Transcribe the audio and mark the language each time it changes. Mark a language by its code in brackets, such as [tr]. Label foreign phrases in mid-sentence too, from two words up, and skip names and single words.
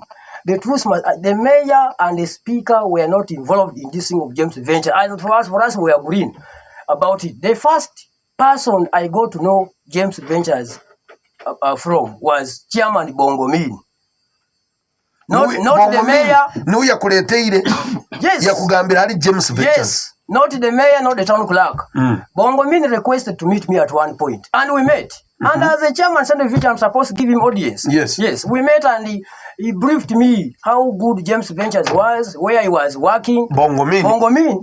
[en] The truth, the mayor and the speaker were not involved in this thing of James Venture. And for us, we are green about it. The first person I got to know James Ventures from was Chairman Bongomin. Not the mayor. No, [nyo] ya kuleteire. [en] Yes. [nyo] Ya kugambira hali James Ventures. [en] Yes. Not the mayor, not the town clerk. Bongomin requested to meet me at one point. And we met. And as a chairman, I'm supposed to give him audience. Yes. Yes. We met and he briefed me how good James Ventures was, where he was working. Bongomin.